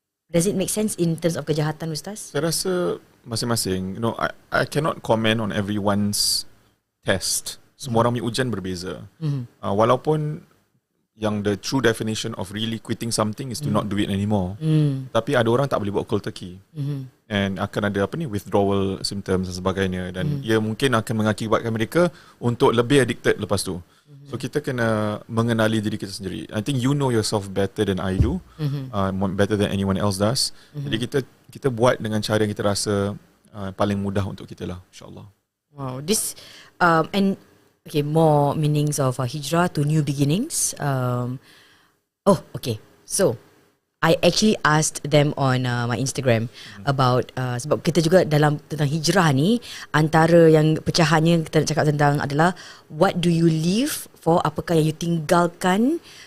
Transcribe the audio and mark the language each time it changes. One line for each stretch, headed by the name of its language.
English: Does it make sense in terms of kejahatan, Ustaz?
Malay: Saya rasa masing-masing,
English: I cannot comment on everyone's test.
Malay: Semua orang punya ujian berbeza. Walaupun yang
English: the true definition of really quitting something is to not do it anymore.
Malay: Tapi ada orang tak boleh buat cold turkey. And akan ada withdrawal symptoms dan sebagainya. Dan ia mungkin akan mengakibatkan mereka untuk lebih addicted lepas tu. So kita kena mengenali diri kita sendiri.
English: I think you know yourself better than I do. Better than anyone else does.
Malay: Jadi kita buat dengan cara yang kita rasa paling mudah untuk kita lah, insyaAllah.
English: Wow, this okay, more meanings of hijrah to new beginnings. Okay. So, I actually asked them on my Instagram about
Malay: sebab kita juga tentang hijrah ni, antara yang pecahannya kita nak cakap tentang adalah
English: what do you live for,
Malay: apakah yang you tinggalkan